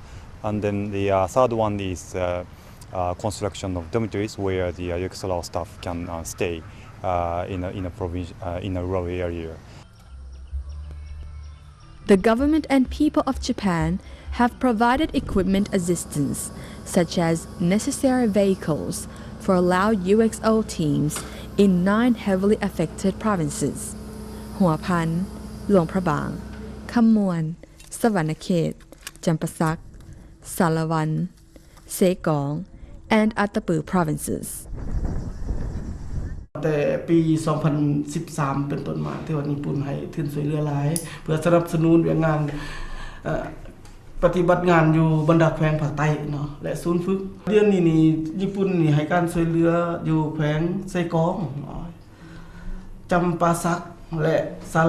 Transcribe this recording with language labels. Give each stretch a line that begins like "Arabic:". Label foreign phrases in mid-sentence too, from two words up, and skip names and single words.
English: And then the third one is construction of dormitories where the UXO Lao staff can stay in a rural area. The government and people of Japan have provided equipment assistance, such as necessary vehicles for Lao UXO teams in 9 heavily affected provinces: Hua Pan, Luang Prabang, Kham Muan, Savannakhet, Champasak, Salavan, Sekong, and Attapeu provinces.
Lao: ແຕ່ປີ 2013 ເປັນຕົ້ນມາທີ່ວ່າຍີ່ປຸ່ນໃຫ້ທຶນຊ່ວຍເຫຼືອຫຼາຍເພື່ອສະໜັບສະໜູນເລື່ອງງານປະຕິບັດງານຢູ່ບັນດາແຂວງພາກໃຕ້ເນາະແລະ ສູນຝຶກເດືອນນີ້ຍີ່ປຸ່ນນີ້ໃຫ້ການຊ່ວຍເຫຼືອຢູ່ແຂວງໄຊກອງຈຳປາສັກແລະສາລ